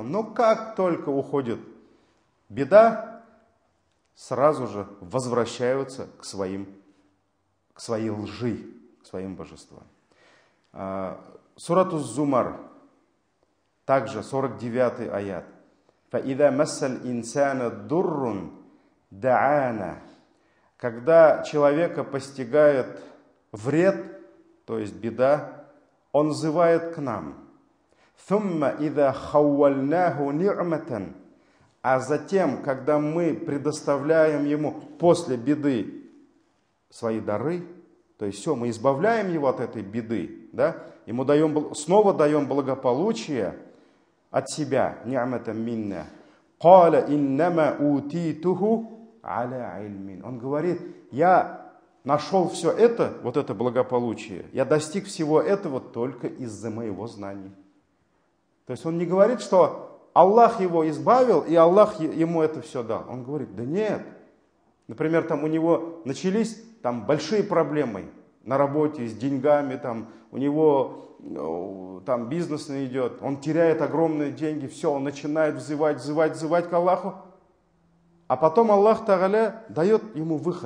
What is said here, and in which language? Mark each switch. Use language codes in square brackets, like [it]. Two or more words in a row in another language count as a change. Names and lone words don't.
[ru] Но как только уходит беда, сразу же возвращаются к своей лжи, к своим божествам. Сурат Уз-Зумар, также 49-й аят. [ar] فَإِذَا مَسَّ الْإِنسَانَ دُرٌّ دَعَانَا. [ru] Когда человека постигает вред, то есть беда, он взывает к нам. [ar] ثُمَّ إِذَا خَوَّلْنَاهُ نِعْمَةً. [ru] А затем, когда мы предоставляем ему после беды свои дары, то есть все, мы избавляем его от этой беды, да, ему снова даем благополучие от себя, [ar] نِعْمَةً مِنَّا. قَالَ إِنَّمَا أُوتِيتُهُ عَلَى عِلْمٍ. [ru] Он говорит, я нашел все это, вот это благополучие, я достиг всего этого только из-за моего знания. То есть он не говорит, что Аллах его избавил, и Аллах ему это все дал. Он говорит, да нет. Например, там у него начались там большие проблемы на работе, с деньгами, там, у него там бизнес не идет, он теряет огромные деньги, все, он начинает взывать к Аллаху, а потом Аллах Тааля дает ему выход.